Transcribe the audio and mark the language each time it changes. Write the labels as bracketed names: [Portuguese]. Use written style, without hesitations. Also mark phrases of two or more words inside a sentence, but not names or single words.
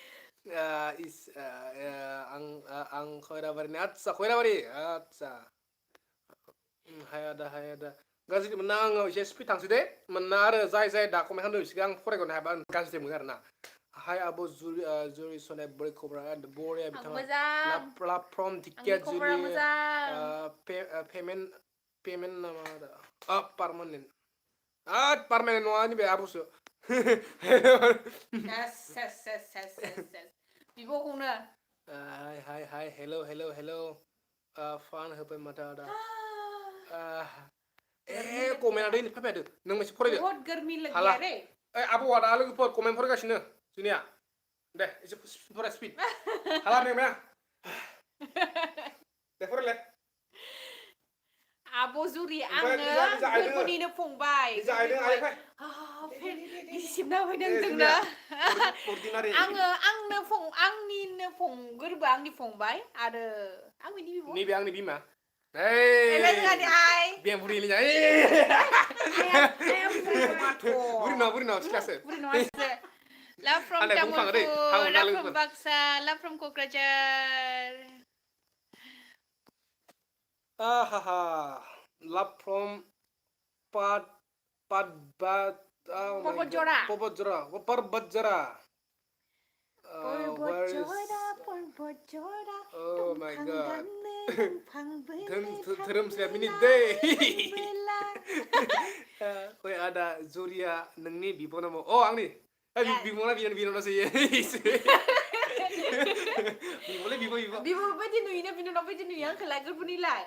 [Bodo] आं खैराबारिनि आच्छा खैराबारि आच्छा हाय आदा गाज्रि मोनना आङो एसे स्पिड थांसै दे मोनना आरो जाय दा कमेन्ट खालामदों बिसोरखौ आं फरायगनो हायाबा गाज्रि मोनो आरोना हाय आब' जुरि सनाय बोरै खबरा बरिया बिथाङा [English] love from [Bodo] टिकेट जुलि पेमेन्ट नामा पारमानेन्ट पारमानेन्ट नङा नैबे आब'सो बिब'खौनो हाय हेल' फान होबाय माथो आदा कमेन्ट आदै फैफादो नों मोनसे फरायदो [Hindi] बहुत गर्मी लग [Bodo] हाला [Hindi] गया रे [Bodo] ओइ आबौआ दा लोगोफोर कमेन्ट फरायगासिनो जोंनिया दे एसे फराय स्पिड हाला मेंबाय दे फरायलाय आबो जुरि ओमफ्राय आङो निजा आइदों गोरबोनिनो फंबाय निजा आइदों आइ फै सिबना फैदों जोंना आंनिनो फं गोरबो आंनि फंबाय आरो आं बिनि बिब' नैबे आंनि बिमा एलाय जोंहानि आइ बिमा बुरि बुरि नङा सिख्लासो [English] नङासो Love from [Bodo] आंलाय बुंफ्लाङो दै Tamilpur, हागौना [English] love from [Bodo] लोगोफोर [English] Baksa, love from Kokrajhar. आहाहा love from Patbat oh my god Pabojora. Parbajara where is Pabojora. oh my god [Bodo] धोरोमसाया मिनि दै ओइ आदा जुरिया नोंनि बिब' नामा अ आंनि बिब'ना बिनानावसो बिब'लै बिब' बिब' बायदि नुयोना बिनानाव बायदि नुयो आंखौलाय गोरबोनिलाय